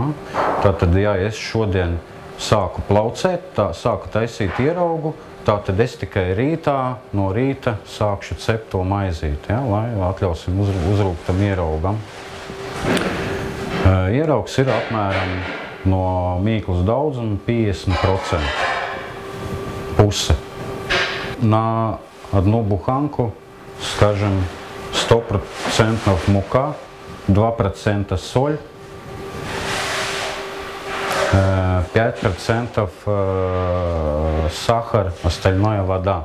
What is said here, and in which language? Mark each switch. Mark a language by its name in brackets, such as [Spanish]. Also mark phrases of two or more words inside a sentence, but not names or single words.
[Latvian] Tātad, ja es šodien sāku plaucēt, sāku taisīt ieraugu, tātad es tikai no rīta sākšu cept to maizīti, ja, lai atļausim uzrūktam ieraugam. Ieraugs ir apmēram no mīklas daudzuma 50%. Puse. [Russian] На одну буханку скажем, 100% мука, 2% соль, 5% сахар, остальное вода.